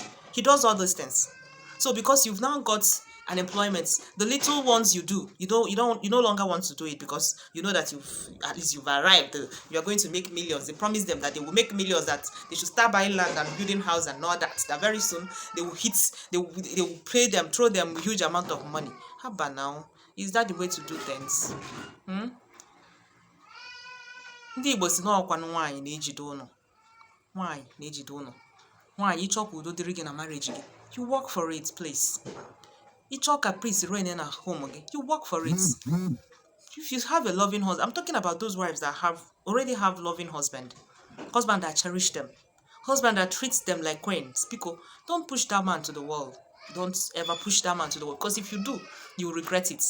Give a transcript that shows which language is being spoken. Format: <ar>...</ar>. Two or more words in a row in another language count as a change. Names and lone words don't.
<en>He does all those things. So because you've now got an employment, the little ones you do, you no longer want to do it because you know that you've arrived. You are going to make millions. They promise them that they will make millions, that they should start buying land and building house and all that. That very soon they will throw them huge amount of money. How about now? Is that the way to do things?</en> <ig>Ndị Igbo si na ọkwanụ nwaanyị na-ejide ụnọ. Nwaanyị na-ejide ụnọ. Nwaanyị ịchọ ka udo dịrị gị na marriage gị.</ig> <en>You work for it, please.</en> <ig>Ịchọ ka</ig> <en>peace reign in home gị. You work for it. If you have a loving husband, I'm talking about those wives that already have loving husband that cherish them, husband that treats them like queens. Because don't push that man to the wall. Don't ever push that man to the wall, because if you do, you will regret it.</en>